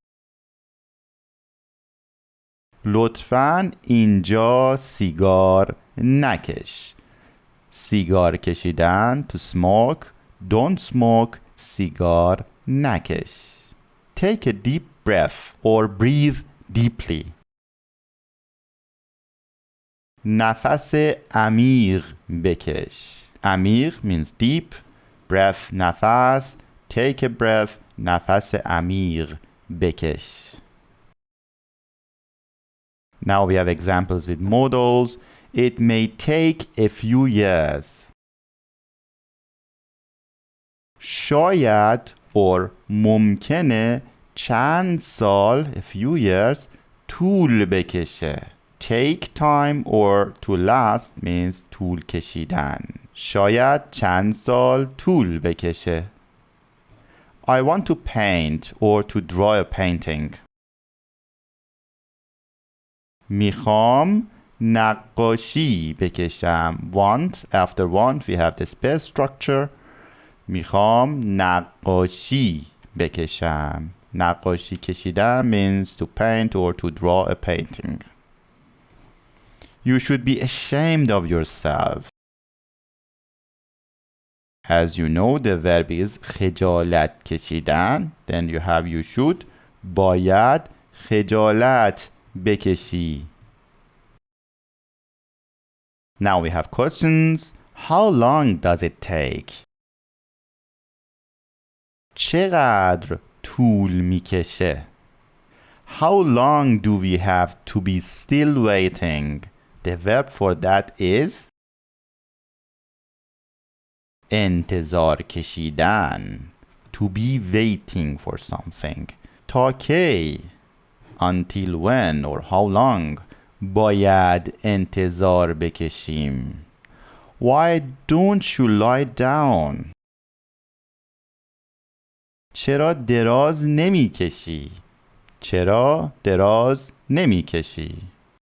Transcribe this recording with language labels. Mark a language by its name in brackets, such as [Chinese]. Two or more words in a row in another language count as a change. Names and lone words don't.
[Persian] لطفاً اینجا سیگار نکش. سیگار کشیدن [English] to smoke. Don't smoke. [Persian] سیگار نکش. [English] Take a deep breath or breathe deeply. [Persian] نفس عمیق بکش. [English] عمیق means deep. Breath نفس. Take a breath. [Persian] نفس عمیق بکش. [English] Now we have examples with modals. It may take a few years. [Persian] شاید or ممکنه چند سال, [English] a few years, [Persian] طول بکشه. [English] Take time or to last means [Persian] طول کشیدن. شاید چند سال طول بکشه. [English] I want to paint or to draw a painting. [Persian] میخوام نقاشی بکشم. [English] Want, after want we have the space structure. [Persian] میخوام نقاشی بکشم. نقاشی کشیدن [English] means to paint or to draw a painting. You should be ashamed of yourself. As you know, the verb is [Persian] خجالت کشیدن. [English] Then you have you should. [Persian] باید خجالت بکشی. [English] Now we have questions. How long does it take? [Persian] چقدر طول میکشه؟ [English] How long do we have to be still waiting? The verb for that is [Persian] انتظار کشیدن. [English] To be waiting for something. [Persian] تا کی? [English] Until when or how long [Persian] باید انتظار بکشیم. [English] Why don't you lie down? [Persian] چرا دراز نمی کشی؟ چرا دراز نمی کشی؟